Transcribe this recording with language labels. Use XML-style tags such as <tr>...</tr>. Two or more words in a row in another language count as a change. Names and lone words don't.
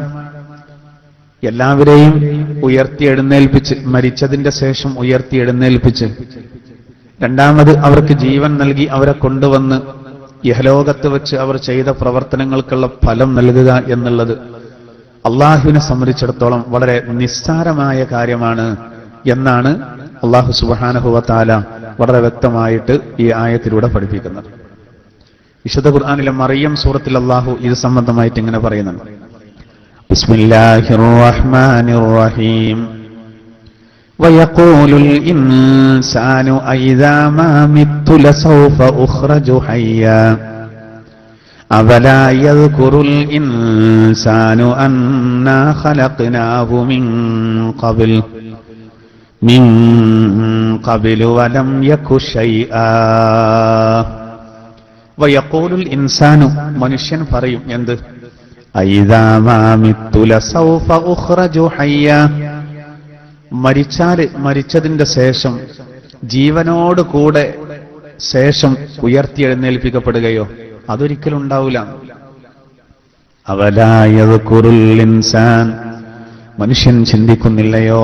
<ml>എല്ലാവരെയും ഉയർത്തി എഴുന്നേൽപ്പിച്ച്, മരിച്ചതിന്റെ ശേഷം ഉയർത്തി എഴുന്നേൽപ്പിച്ച്, രണ്ടാമത് അവർക്ക് ജീവൻ നൽകി അവരെ കൊണ്ടുവന്ന് ഇഹലോകത്ത് വെച്ച് അവർ ചെയ്ത പ്രവർത്തനങ്ങൾക്കുള്ള ഫലം നൽകുക എന്നുള്ളത് അള്ളാഹുവിനെ സംബന്ധിച്ചിടത്തോളം വളരെ നിസ്സാരമായ കാര്യമാണ് എന്നാണ്</ml> <ar>الله سبحانه وتعالى</ar> <ml>വളരെ വ്യക്തമായിട്ട് ഈ ആയത്തിലൂടെ പഠിപ്പിക്കുന്നത്. വിശുദ്ധ ഖുർആനിലെ മറിയം സൂറത്തിൽ അല്ലാഹു ഇത് സംബന്ധമായിട്ട് ഇങ്ങനെ പറയുന്നുണ്ട്.</ml> <ar>بسم الله الرحمن الرحيم. ويقول الإنسان أإذا ما مت لسوف أخرج حيا أفلا يذكر الإنسان أنا خلقناه من قبل ولم يك شيئا. ويقول الإنسان,</ar> <ml>മനുഷ്യൻ പറയും എന്ത്?</ml> <ar>أإذا ما مت لسوف أخرج حيا,</ar> <ml>മരിച്ചതിന്റെ ശേഷം ജീവനോട് കൂടെ ശേഷം ഉയർത്തി എഴുന്നേൽപ്പിക്കപ്പെടുകയോ? അതൊരിക്കലും ഉണ്ടാവില്ല.</ml> <ar>أفلا يذكر الإنسان,</ar> <ml>മനുഷ്യൻ ചിന്തിക്കുന്നില്ലയോ?</ml>